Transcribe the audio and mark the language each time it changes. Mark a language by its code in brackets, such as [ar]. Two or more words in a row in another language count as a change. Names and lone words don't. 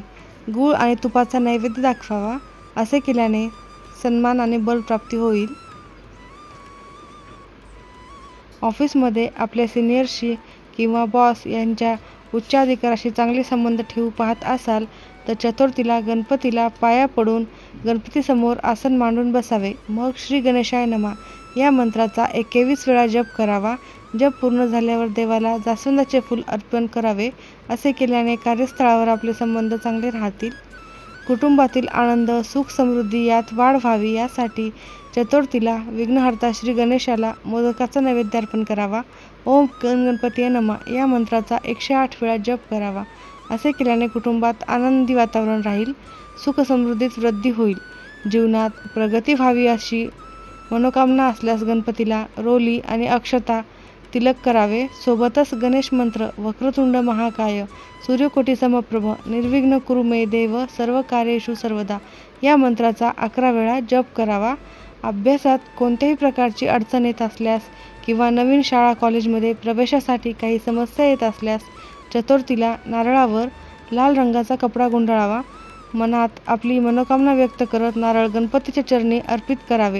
[mr] गूळ आणि तुपाचा नैवेद्य दाखवावा. असे केल्याने सन्मान आणि बलप्राप्ती होईल. ऑफिसमध्ये आपल्या सिनियर्सशी किंवा बॉस यांच्या उच्चाधिकाऱ्याशी चांगले संबंध ठेवू पाहत असाल, तर चतुर्थीला गणपतीला पाया पडून गणपतीसमोर आसन मांडून बसावे. मग [sa] श्री गणेशाय नमः [mr] या मंत्राचा 21 वेळा जप करावा. जप पूर्ण झाल्यावर देवाला जास्वंदाचे फूल अर्पण करावे. असे केल्याने कार्यस्थळावर आपले संबंध चांगले राहतील. कुटुंबातील आनंद, सुख, समृद्धी यात वाढ व्हावी यासाठी चतुर्थीला विघ्नहर्ता श्री गणेशाला मोदकाचा नैवेद्य अर्पण करावा. [sa] ओम गणपतीये नमः [mr] या मंत्राचा 108 वेळा जप करावा. असे केल्याने कुटुंबात आनंदी वातावरण राहील. सुख समृद्धीत वृद्धी होईल. जीवनात प्रगती व्हावी अशी मनोकामना असल्यास गणपतीला रोली आणि अक्षता तिलक करावे. सोबतच गणेश मंत्र [sa] वक्रतुंड महाकाय सूर्यकोटी समप्रभ निर्विघ्न कुरु मे देव सर्व कार्येषु सर्वदा [mr] या मंत्राचा 11 वेळा जप करावा. अभ्यासात कोणत्याही प्रकारची अडचण येत असल्यास किंवा नवीन शाळा कॉलेजमध्ये प्रवेशासाठी काही समस्या येत असल्यास चतुर्थीला नारळावर लाल रंगाचा कपडा गुंडाळावा. मनात आपली मनोकामना व्यक्त करत नारळ गणपतीच्या चरणी अर्पित करावे.